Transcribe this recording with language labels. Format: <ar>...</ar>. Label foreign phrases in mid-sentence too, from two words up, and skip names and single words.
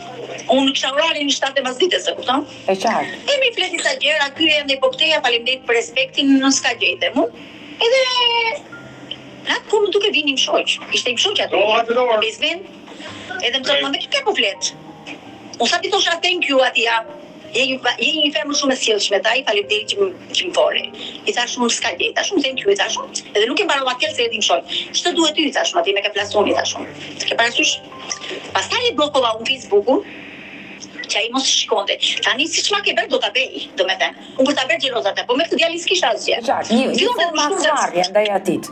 <sq>Unë kisha orarin 7:00 e kupton? E qartë. Mi fleti sa gjëra, ky ende po ktheja, faleminderit për respektin, s'ka gjë unë. Edhe atë kur më duke vini më shoq, ishte më shoq aty. Bezven. Edhe më thotë më ke po flet. Unë sa ti thosha</sq> <en>thank you</en> <sq>atij. Je një femër shumë e sjellshme, ai faleminderit që më foli. I thash unë s'ka gjë, tash unë</sq> <en>thank you,</en> <sq>i thash unë. Edhe nuk e mbarova atje se edhi më shoq. Ç'të duhet ty, i thash unë, atij me ka flasoni, i thash unë. Ke parasysh? Pastaj e bllokova unë Facebookun. Që ai mos shikonte. Tani siç ma ke bërë do ta bëj, domethënë. Unë për ta bërë xhelozat, po me këtë djalin s'kisha asgjë. Një formatmarrje ndaj atit.</sq>